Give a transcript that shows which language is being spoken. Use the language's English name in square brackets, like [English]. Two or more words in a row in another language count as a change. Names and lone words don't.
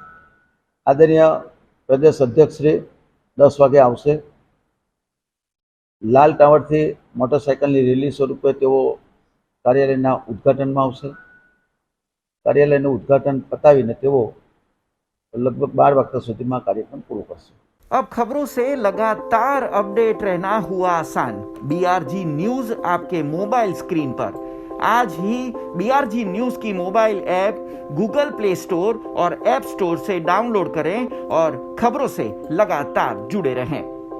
[Gujarati] આદરણીય પ્રદેશ અધ્યક્ષ શ્રી 10 વાગે આવશે। લાલ ટાવરથી મોટરસાઇકલની રેલી સ્વરૂપે તેઓ કાર્યાલયના ઉદ્ઘાટનમાં આવશે। કાર્યાલયનું ઉદ્ઘાટન પતાવીને તેઓ લગભગ 12 વાગ્યા સુધીમાં કાર્યક્રમ પૂરો કરશે। [Hindi] अब खबरों से लगातार अपडेट रहना हुआ आसान। बीआरजी न्यूज आपके मोबाइल स्क्रीन पर। आज ही बीआरजी न्यूज की मोबाइल ऐप गूगल प्ले स्टोर और ऐप स्टोर से डाउनलोड करें और खबरों से लगातार जुड़े रहें।